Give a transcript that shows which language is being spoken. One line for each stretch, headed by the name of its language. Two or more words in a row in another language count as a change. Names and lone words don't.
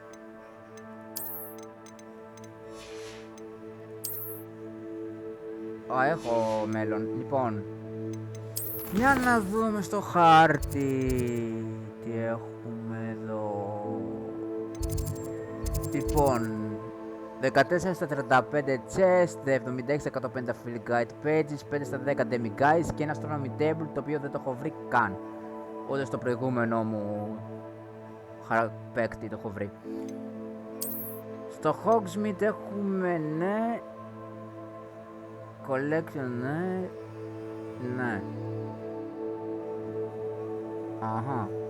Greek: Α, έχω μέλλον. Λοιπόν, για να δούμε στο χάρτη τι έχουμε εδώ. Λοιπόν, 14 στα 35 chest, 76 στα 150
English: field guide pages,
Greek: 5 στα 10
English: demi guides
Greek: και ένα
English: astronomy table
Greek: το οποίο δεν το έχω βρει καν. Ούτε στο προηγούμενο μου παίκτη το έχω βρει. Στο Hogsmeade έχουμε ναι. Collection ναι. Ναι. Αχα.